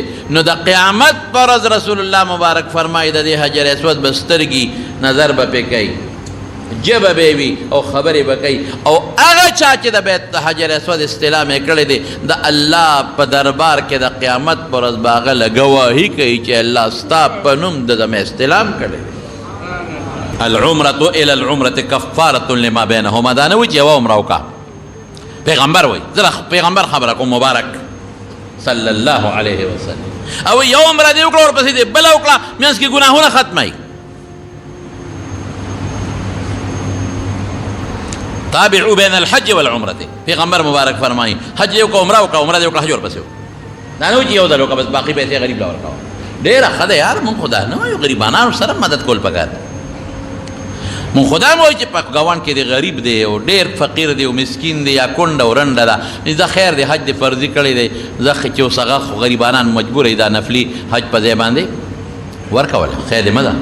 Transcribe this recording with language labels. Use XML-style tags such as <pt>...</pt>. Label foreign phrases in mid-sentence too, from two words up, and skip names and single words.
<ps>نو د قیامت پر ورځ رسول الله مبارک فرمایي د دې حجر اسود به سترګي نظر به پې کوي، جبه به وي او خبرې به کوي. او هغه چا چې د بیت حجر اسود استلام یې کړی دی، د الله په دربار کې د قیامت پر ورځ به هغه له ګواهي کوي چې الله ستا په نوم د مې استلام کړی دی.</ps> <ar>العمرة الى العمرة کفارة لما بینهما.</ar> <ps>دا نه وایي چې یوه عمره وکړه، پیغمبر وایي، زه پیغمبر خبره کوم مبارک</ps> <ar>صلی الله علیه وسلم.</ar> <ps>او یو عمره دې وکړه ورپسې دې بله وکړه، منځ کې ګناهونه ختموي.</ps> <ar>تابعوا بین الحج والعمرة،</ar> <ps>پیغمبر مبارک فرمایي حج یې وکړه، عمره وکړه، عمره دې وکړه، حج ورپسې وکړه. دا نه وایي چې یو ځل وکړه بس باقي پیسې غریب له ورکوه. ډېره ښه ده یار، مونږ خو دا نه وایو، غریبانو سره مدد کول پکار دی. مونږ خدا مو وایي چې په ګاونډ کې دی غریب دی او ډېر فقیر دی او مسکین دی یا کونډه او رنډه ده، دا خیر دی، حج دې فرضي کړی دی، زه چې اوس هغه خو غریبانان مجبور دی دا نفلي حج په ځای باندې ورکول، خیر دې مه ده.</ps>